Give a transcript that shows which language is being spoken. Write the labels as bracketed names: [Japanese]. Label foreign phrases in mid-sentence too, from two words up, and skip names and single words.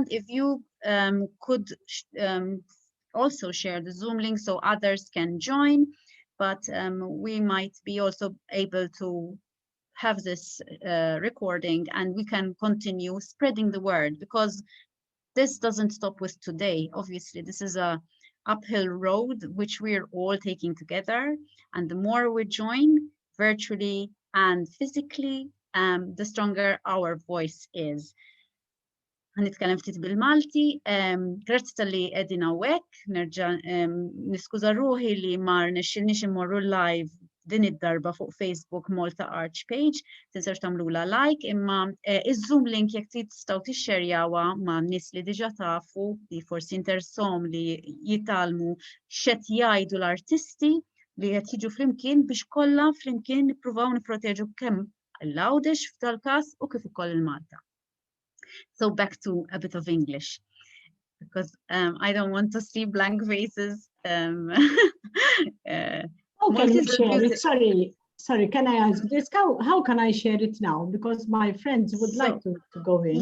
[English] If you could also share the Zoom link so others can join, but we might be also able to have this recording, and we can continue spreading the word, because this doesn't stop with today. Obviously, this is a uphill road which we're all taking together, and the more we join virtually and physically, the stronger our voice is. [Maltese] Ħanitkellem ftit bil-Malti, grazzi tal-li qegħdin hawnhekk, nerġa' niskuża ruħi li ma rnexxilniex immorru live din id-darba fuq Facebook Malta-Arch page, tinsewx tagħmluha like, imma iż-Zoom link jekk tistgħu tixxerjawha ma' nies li diġà tafu li forsi interessom li jitalmu x'qed jgħidu l-artisti li qed jiġu flimkien biex kollha flimkien nippruvaw nipproteġu kemm l-għawdex f'tal-każ u kif ukoll il-Malta. [English] So back to a bit of English, because I don't want to see blank faces. How can we share it? Sorry, can I ask this? How can I share it now? Because my friends would like to go in.